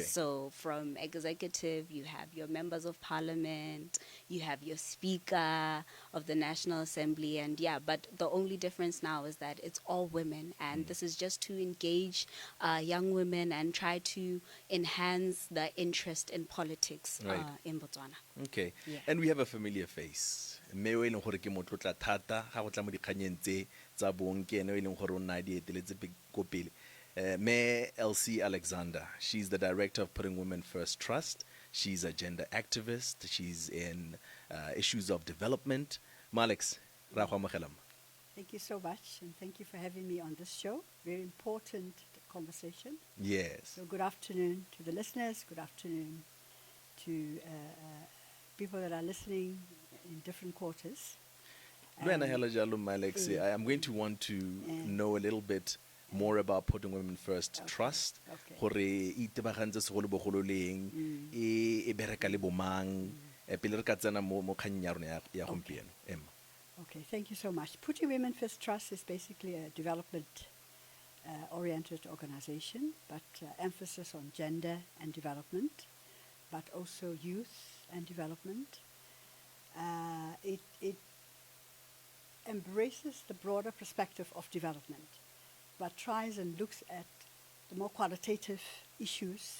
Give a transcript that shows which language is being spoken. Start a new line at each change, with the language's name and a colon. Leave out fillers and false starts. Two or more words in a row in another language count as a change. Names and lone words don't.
English: So from executive, you have your members of parliament, you have your speaker of the National Assembly, and but the only difference now is that it's all women, and this is just to engage young women and try to enhance the interest in politics in Botswana. Okay. Yeah. And we have a familiar face.
Tswana: Mme o e leng gore ke motlotla thata ga go tla mo dikganyeng tse tsa bong ke ene o e leng gore o nna di eteletse ko pele.
English: Mayor Elsie Alexander, she's the director of Putting Women First Trust. She's a gender activist. She's in issues of development.
Tswana: Malex, ra go amogelam.
English: Thank you so much, and thank you for having me on this show. Very important conversation. Yes. So good afternoon to the listeners. Good afternoon to people that are listening in different quarters. Malex, I'm going to want to know a little bit more about Putting Women First Trust.
Tswana: Gore itebagantse segolobogolo leng e bereka le bomang pele re ka tsena mo kganyeng ya rona ya gompieno. Emma.
English: Okay, thank you so much. Putting Women First Trust is basically a development-oriented organization, but emphasis on gender and development, but also youth and development. It embraces the broader perspective of development, but tries and looks at the more qualitative issues